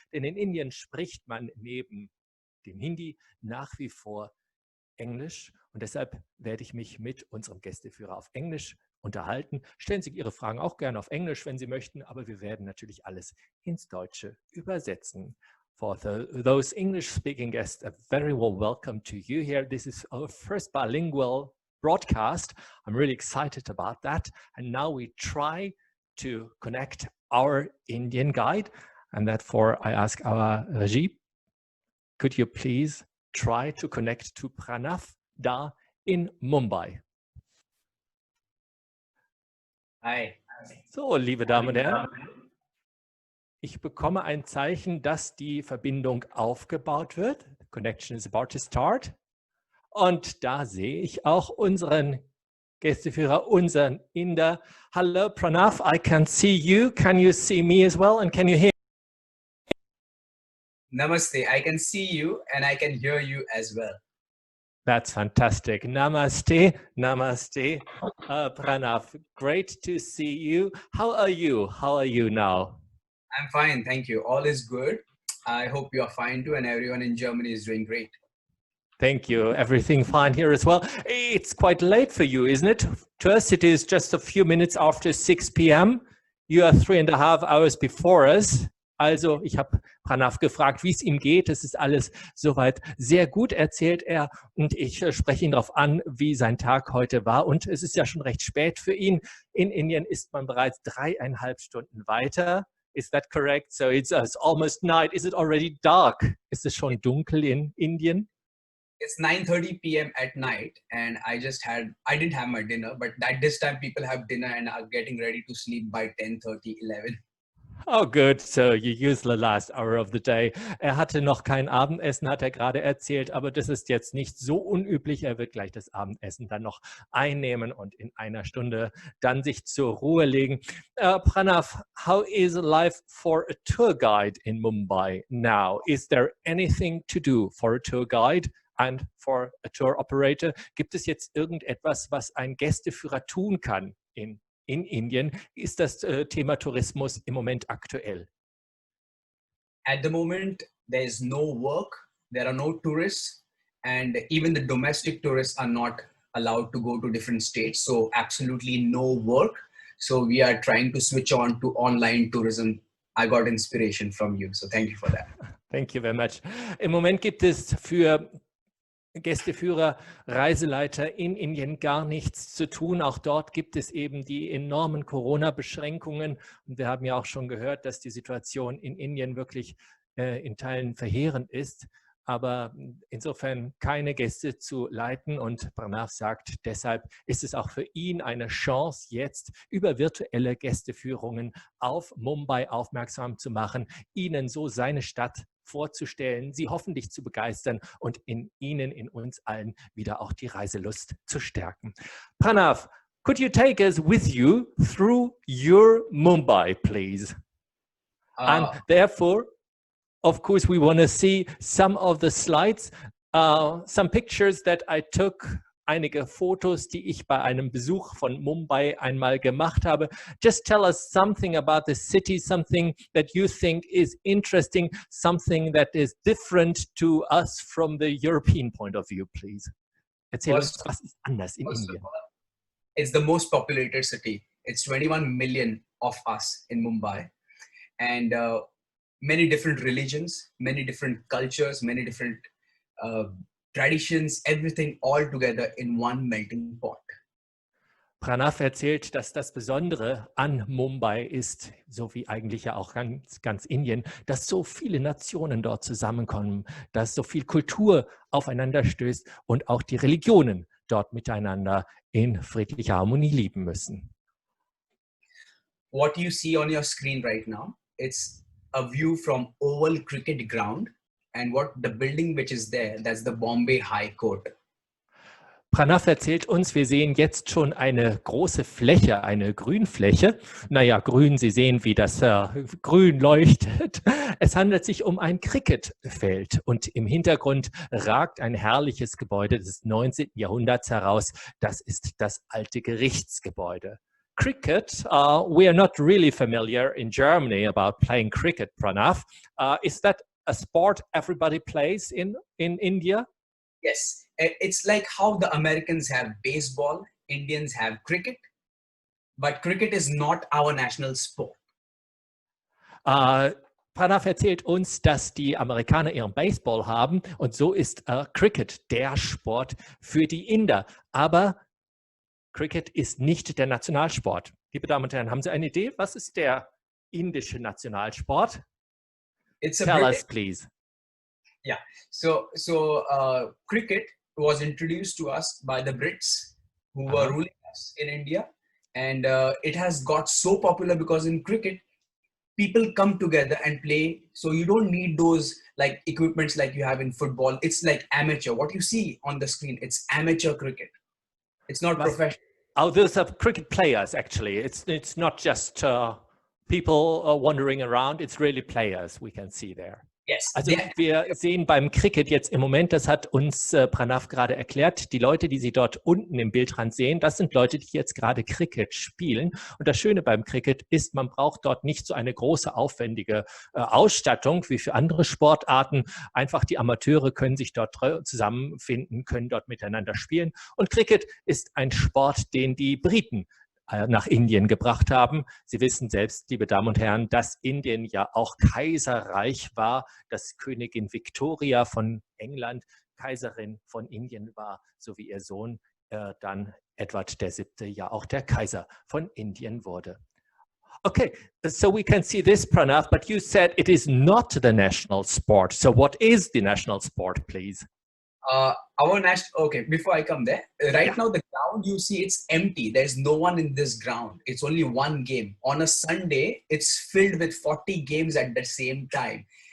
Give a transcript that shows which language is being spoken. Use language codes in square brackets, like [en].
[de] Denn in Indien spricht man neben dem Hindi nach wie vor Englisch. Und deshalb werde ich mich mit unserem Gästeführer auf Englisch unterhalten. Stellen Sie Ihre Fragen auch gerne auf Englisch, wenn Sie möchten, aber wir werden natürlich alles ins Deutsche übersetzen. [en] For those English-speaking guests, a very warm welcome to you here. This is our first bilingual broadcast. I'm really excited about that. And now we try to connect our Indian guide. And therefore, I ask our Regie, could you please try to connect to Pranav da in Mumbai? Hi. [de] So, liebe Damen und Herren. Ich bekomme ein Zeichen, dass die Verbindung aufgebaut wird. [en] The connection is about to start. [de] Und da sehe ich auch unseren Gästeführer, unseren Inder. [en] Hello, Pranav, I can see you. Can you see me as well? And can you hear? Namaste. I can see you and I can hear you as well. That's fantastic. Namaste, namaste, Pranav. Great to see you. How are you? How are you now? I'm fine, thank you. All is good. I hope you are fine too, and everyone in Germany is doing great. Thank you. Everything fine here as well. It's quite late for you, isn't it? To us, it is just a few minutes after 6 p.m. You are 3.5 hours before us. [de] Also, ich habe Pranav gefragt, wie es ihm geht. Es ist alles soweit sehr gut, erzählt er. Und ich spreche ihn darauf an, wie sein Tag heute war. Und es ist ja schon recht spät für ihn. In Indien ist man bereits 3,5 Stunden weiter. [en] Is that correct? So it's almost night. Is it already dark? [de] Ist es schon dunkel in Indien? [en] It's 9:30 p.m. at night, and I didn't have my dinner, but at this time people have dinner and are getting ready to sleep by 10:30, 11. Oh, good. So you use the last hour of the day. [de] Er hatte noch kein Abendessen, hat er gerade erzählt, aber das ist jetzt nicht so unüblich. Er wird gleich das Abendessen dann noch einnehmen und in einer Stunde dann sich zur Ruhe legen. [en] Pranav, how is life for a tour guide in Mumbai now? Is there anything to do for a tour guide and for a tour operator? [de] Gibt es jetzt irgendetwas, was ein Gästeführer tun kann in Indien? Ist das Thema Tourismus im Moment aktuell? [en] At the moment, there is no work, there are no tourists, and even the domestic tourists are not allowed to go to different states. So absolutely no work. So we are trying to switch on to online tourism. I got inspiration from you. So thank you for that. Thank you very much. [de] Im Moment gibt es für Gästeführer, Reiseleiter in Indien gar nichts zu tun. Auch dort gibt es eben die enormen Corona-Beschränkungen. Und wir haben ja auch schon gehört, dass die Situation in Indien wirklich in Teilen verheerend ist. Aber insofern keine Gäste zu leiten. Und Pranav sagt, deshalb ist es auch für ihn eine Chance, jetzt über virtuelle Gästeführungen auf Mumbai aufmerksam zu machen, ihnen so seine Stadt vorzustellen, sie hoffentlich zu begeistern und in Ihnen, in uns allen wieder auch die Reiselust zu stärken. [en] Pranav, could you take us with you through your Mumbai, please? And therefore, of course, we want to see some of the slides, some pictures that I took, [de] einige Fotos, die ich bei einem Besuch von Mumbai einmal gemacht habe. [en] Just tell us something about the city, something that you think is interesting, something that is different to us from the European point of view, please. [de] Erzähl uns, was ist anders in Indien? [en] It's the most populated city. It's 21 million of us in Mumbai. And many different religions, many different cultures, many different traditions, everything all together in one melting pot. [de] Pranav erzählt, dass das Besondere an Mumbai ist, so wie eigentlich ja auch ganz Indien, dass so viele Nationen dort zusammenkommen, dass so viel Kultur aufeinander stößt und auch die Religionen dort miteinander in friedlicher Harmonie leben müssen. [en] What you see on your screen right now, it's a view from Oval Cricket Ground. And what the building which is there, that's the Bombay High Court. [de] Pranav erzählt uns, wir sehen jetzt schon eine große Fläche, eine Grünfläche. Naja, grün, Sie sehen, wie das grün leuchtet. Es handelt sich um ein Cricketfeld und im Hintergrund ragt ein herrliches Gebäude des 19. Jahrhunderts heraus. Das ist das alte Gerichtsgebäude. [en] Cricket, we are not really familiar in Germany about playing cricket, Pranav. Is that a sport everybody plays in India? Yes, it's like how the Americans have baseball, Indians have cricket, but cricket is not our national sport. [de] Pranav erzählt uns, dass die Amerikaner ihren Baseball haben und so ist Cricket der Sport für die Inder. Aber Cricket ist nicht der Nationalsport. Liebe Damen und Herren, haben Sie eine Idee? Was ist der indische Nationalsport? [en] Tell us, please. Yeah, so cricket was introduced to us by the Brits who were ruling us in India, and it has got so popular because in cricket, people come together and play. So you don't need those like equipments like you have in football. It's like amateur. What you see on the screen, it's amateur cricket. It's not professional. Oh, those are cricket players, actually. It's not just people wandering around. It's really players we can see there. Yes. [de] Also wir sehen beim Cricket jetzt im Moment, das hat uns Pranav gerade erklärt, die Leute, die Sie dort unten im Bildrand sehen, das sind Leute, die jetzt gerade Cricket spielen. Und das Schöne beim Cricket ist, man braucht dort nicht so eine große, aufwendige Ausstattung wie für andere Sportarten. Einfach die Amateure können sich dort zusammenfinden, können dort miteinander spielen. Und Cricket ist ein Sport, den die Briten nach Indien gebracht haben. Sie wissen selbst, liebe Damen und Herren, dass Indien ja auch Kaiserreich war, dass Königin Victoria von England Kaiserin von Indien war, so wie ihr Sohn dann Edward VII. Ja auch der Kaiser von Indien wurde. [en] Okay, so we can see this, Pranav, but you said it is not the national sport. So what is the national sport, please? Our national, okay, before I come there, right now the ground you see, it's empty. There's no one in this ground. It's only one game. On a Sunday, it's filled with 40 games at the same time.